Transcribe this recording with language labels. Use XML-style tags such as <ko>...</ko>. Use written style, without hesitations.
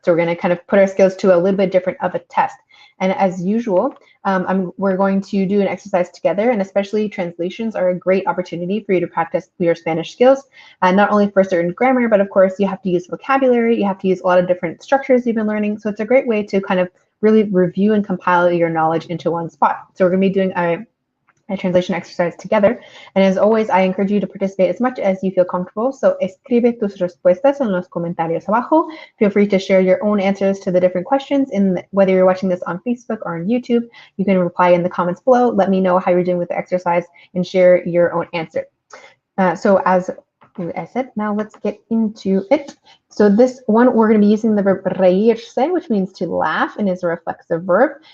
<en>So we're going to kind of put our skills to a little bit different of a test. And as usual, we're going to do an exercise together, and especially translations are a great opportunity for you to practice your Spanish skills, not only for certain grammar, but of course you have to use vocabulary, you have to use a lot of different structures you've been learning. So it's a great way to kind of really review and compile your knowledge into one spot. So we're going to be doing a translation exercise together. And as always, I encourage you to participate as much as you feel comfortable.</en> <es>So escribe tus respuestas en los comentarios abajo.</es> <en>Feel free to share your own answers to the different questions, whether you're watching this on Facebook or on YouTube. You can reply in the comments below. Let me know how you're doing with the exercise and share your own answer. So as I said, now let's get into it. So this one, we're going to be using the verb reírse, which means to laugh, and is a reflexive verb.</en>